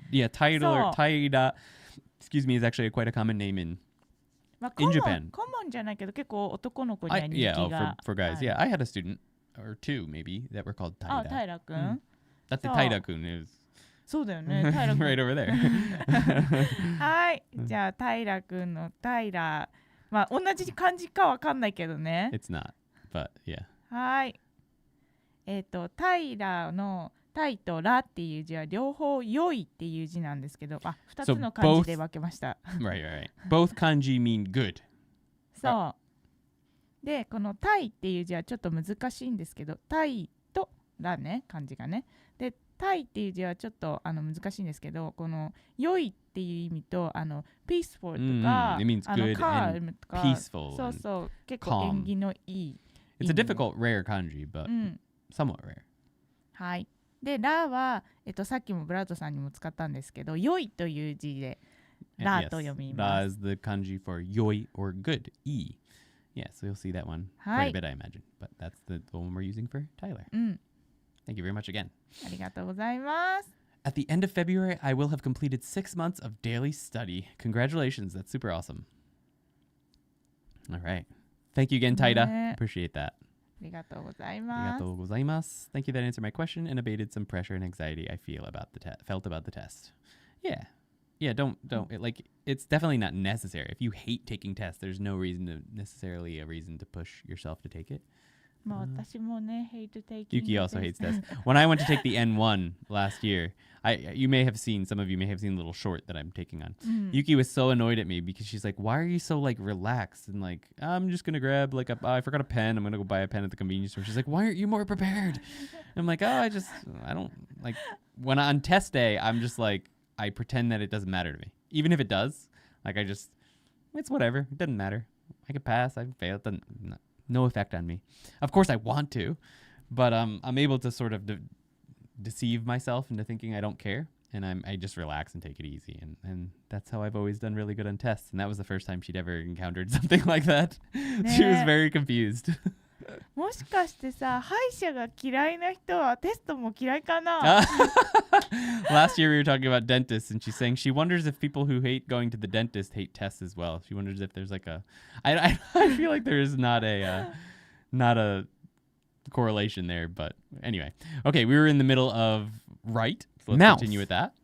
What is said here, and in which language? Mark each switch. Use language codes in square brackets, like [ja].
[en] Yeah, Taida, excuse me, is actually quite a common name in Japan. [ja] コモンじゃないけど結構男の子には人気が。 [en] for guys. Yeah, I had a student or two maybe that were called Taida. [ja] タイラくん。だってタイラくん [en] is [ja] そうだよね。タイラくん [en] right over there. [ja] はい。じゃあタイラくんのタイラ、まあ同じ漢字かわかんないけどね。 [en] It's not, but yeah. [ja] はい。タイラのタイとラっていう字は両方良いっていう字なんですけど、2つの漢字で分けました。 [en] right. Both kanji mean good. [ja] そう。で、このタイっていう字はちょっと難しいんですけど、タイとラね、漢字がね。で、タイっていう字はちょっと難しいんですけど、この良いっていう意味と [en] peaceful [ja] とか、 [en] calm [ja] とか、 [en] peaceful [ja] そうそう、結構縁起のいい。 [en] It's a difficult, rare kanji, but somewhat rare. [ja] はい。で、ラは、さっきもブラッドさんにも使ったんですけど、良いという字でラと読みます。 [en] Ra is the kanji for yoi or good, e. Yeah, so you'll see that one quite a bit, I imagine. But that's the one we're using for Tyler. Thank you very much again. [ja] ありがとうございます。 [en] At the end of February, I will have completed 6 months of daily study. Congratulations, that's super awesome. All right. Thank you again, Taida. Appreciate that. [ja] ありがとうございます。ありがとうございます。 [en] Thank you that answered my question and abated some pressure and anxiety I felt about the test. Yeah, don't it's definitely not necessary. If you hate taking tests, there's no reason to push yourself to take it. [ja] まあ私もね、 [en] hate taking Yuki also hates tests. When I went to take the N1 last year, some of you may have seen the little short that I'm taking on. Yuki was so annoyed at me because she's like, why are you so like relaxed? And like, I'm just going to grab like I forgot a pen. I'm going to go buy a pen at the convenience store. She's like, why aren't you more prepared? I'm like, I don't like when on test day, I'm just like, I pretend that it doesn't matter to me. Even if it does, like it's whatever. It doesn't matter. I could pass. I could fail. It doesn't, no effect on me. Of course I want to, but I'm able to sort of deceive myself into thinking I don't care, and I just relax and take it easy, and that's how I've always done really good on tests. And that was the first time she'd ever encountered something like that. She was very confused. [ja] もしかしてさ、歯医者が嫌いな人はテストも嫌いかな? [en] Last year we were talking about dentists, and she's saying she wonders if people who hate going to the dentist hate tests as well. She wonders if there's like I feel like there is not a correlation there, but anyway. Okay, we were in the middle of right. So let's continue with that.